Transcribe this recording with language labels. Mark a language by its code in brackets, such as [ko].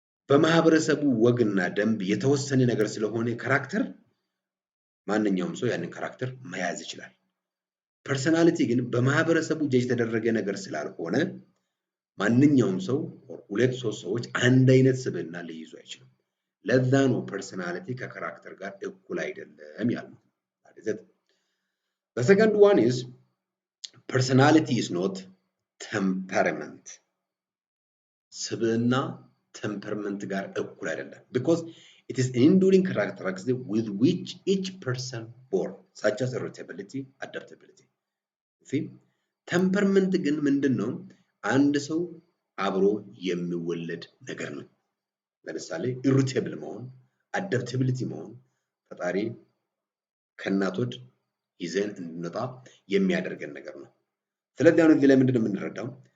[am] በማህበረሰቡ ወግና ደንብ የተወሰነ ነገር ስለሆነ ካራክተር ማንኛውም ሰው ያንን ካራክተር መያዝ ይችላል። ፐርሰናሊቲ ግን በማህበረሰቡ ጀጅ የተደረገ ነገር ስላልሆነ ማንኛውም ሰው ሁለት ሶስት ሰዎች አንድ አይነት ስብዕና ሊይዙ አይችሉም። ለዛ ነው ፐርሰናሊቲ ከካራክተር ጋር እኩል አይደለም ያልነው። [en] The second one is personality is not temperament. [am] ስብዕና ቴምፐርመንት ጋር እኩል አይደለም [en] because it is an enduring characteristic with which each person born such as irritability, adaptability. [am] See? ቴምፐርመንት ግን ምንድነው? አንድ ሰው አብሮ የሚወለድ ነገር ነው። ለምሳሌ ኢሪቴብል መሆን፣ አዳፕታቢሊቲ መሆን ፈጣሪ ከእናቶች ይዘን እንድንወጣ የሚያደርገን ነገር ነው። ስለዚህ አሁን እዚህ ላይ ምንድነው የምንረዳው?